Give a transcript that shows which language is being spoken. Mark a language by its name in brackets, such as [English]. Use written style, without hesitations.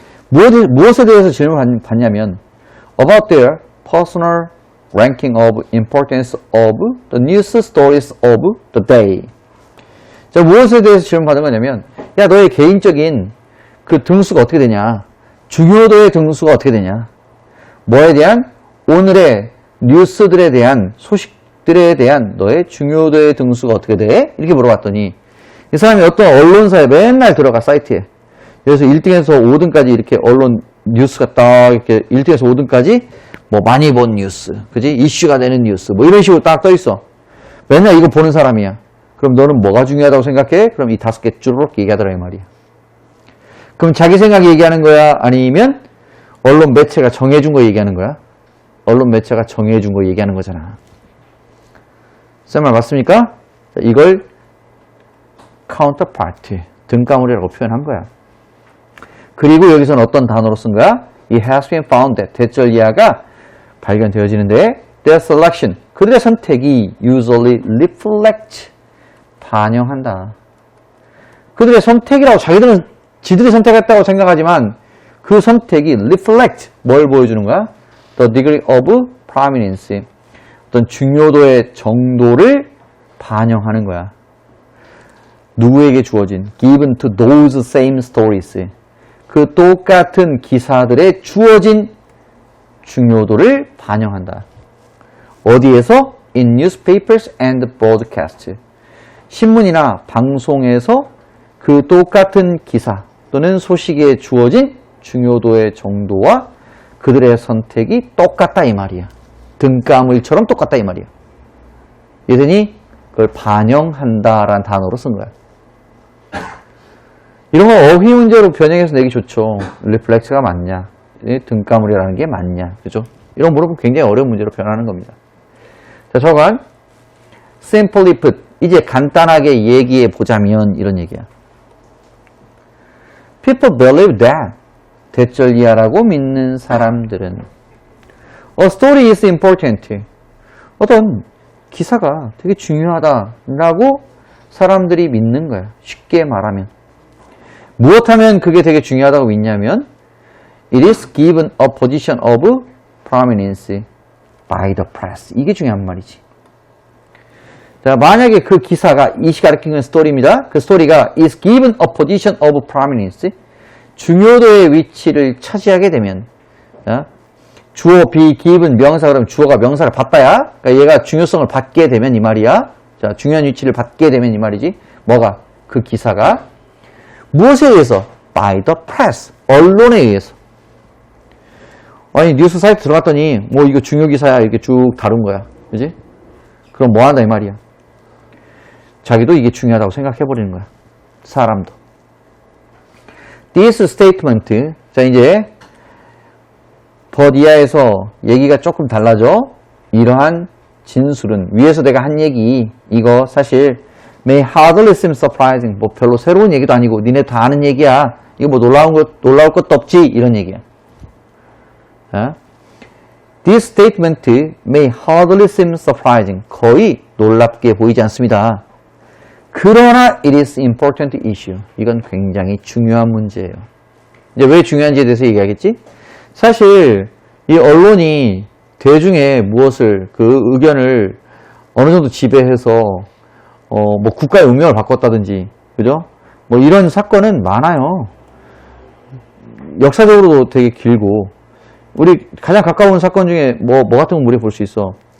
[Korean] 무엇에 대해서 질문을 받냐면 [English] about their personal ranking of importance of the news stories of the day. [Korean] 자, 무엇에 대해서 질문받은 거냐면 야, 너의 개인적인 그 등수가 어떻게 되냐? 중요도의 등수가 어떻게 되냐? 뭐에 대한? 오늘의 뉴스들에 대한 소식들에 대한 너의 중요도의 등수가 어떻게 돼? 이렇게 물어봤더니 이 사람이 어떤 언론사에 맨날 들어가 사이트에. 그래서 1등에서 5등까지 이렇게 언론 뉴스가 딱 이렇게 1등에서 5등까지 뭐 많이 본 뉴스, 그지? 이슈가 되는 뉴스, 뭐 이런 식으로 딱 떠 있어. 맨날 이거 보는 사람이야. 그럼 너는 뭐가 중요하다고 생각해? 그럼 이 5개 쭈르륵 얘기하더라 이 말이야. 그럼 자기 생각 얘기하는 거야? 아니면 언론 매체가 정해준 거 얘기하는 거야? 언론 매체가 정해준 거 얘기하는 거잖아. 쌤 말 맞습니까? 자, 이걸 counterpart, 등가물이라고 표현한 거야. 그리고 여기서는 어떤 단어로 쓴 거야? [English] It has been found that [Korean] 대절리아가 발견되어지는데 [English] their selection, [Korean] 그들의 선택이 [English] usually reflect, [Korean] 반영한다. 그들의 선택이라고 지들이 선택했다고 생각하지만 그 선택이 reflect, 뭘 보여주는 거야? [English] The degree of prominence, [Korean] 어떤 중요도의 정도를 반영하는 거야. 누구에게 주어진 [English] given to those same stories, [Korean] 그 똑같은 기사들에 주어진 중요도를 반영한다. 어디에서? [English] In newspapers and broadcasts. [Korean] 신문이나 방송에서 그 똑같은 기사 또는 소식에 주어진 중요도의 정도와 그들의 선택이 똑같다 이 말이야. 등가물처럼 똑같다 이 말이야. 이랬더니 그걸 반영한다라는 단어로 쓴 거야. 이런 거 어휘 문제로 변형해서 내기 좋죠. reflex가 맞냐? 등가물이라는 게 맞냐? 그죠? 이런 거 물어보면 굉장히 어려운 문제로 변하는 겁니다. 자, 저건 [English] simply put. [Korean] 이제 간단하게 얘기해 보자면 이런 얘기야. [English] People believe that. [Korean] 대절이야라고 믿는 사람들은 [English] A story is important. [Korean] 어떤 기사가 되게 중요하다라고 사람들이 믿는 거야. 쉽게 말하면. 무엇하면 그게 되게 중요하다고 믿냐면 [English] It is given a position of prominence by the press. [Korean] 이게 중요한 말이지. 자, 만약에 그 기사가 이 시가 가리키는 스토리입니다. 그 스토리가 [English] is given a position of prominence. [Korean] 중요도의 위치를 차지하게 되면 자, 주어 be given 명사 그러면 주어가 명사를 받다야. 그러니까 얘가 중요성을 받게 되면 이 말이야. 자, 중요한 위치를 받게 되면 이 말이지. 뭐가? 그 기사가 무엇에 의해서? [English] By the press. [Korean] 언론에 의해서. 아니 뉴스 사이트 들어갔더니 뭐 이거 중요 기사야 이렇게 쭉 다룬 거야. 그지? 그럼 뭐 한다 이 말이야. 자기도 이게 중요하다고 생각해 버리는 거야. 사람도. [English] This statement. [Korean] 자, 이제 but 이하에서 얘기가 조금 달라져. 이러한 진술은 위에서 내가 한 얘기 이거 사실 [English] may hardly seem surprising. [Korean] 뭐 별로 새로운 얘기도 아니고 니네 다 아는 얘기야. 이거 뭐 놀라울 것도 없지. 이런 얘기야. [English] 자, This statement may hardly seem surprising. [Korean] 거의 놀랍게 보이지 않습니다. 그러나 [English] it is important issue. [Korean] 이건 굉장히 중요한 문제예요. 이제 왜 중요한지에 대해서 얘기하겠지? 사실 이 언론이 대중의 무엇을 그 의견을 어느 정도 지배해서 뭐 국가의 운명을 바꿨다든지 그죠? 뭐 이런 사건은 많아요. 역사적으로도 되게 길고 우리 가장 가까운 사건 중에 뭐 같은 건 우리 볼 수 있어.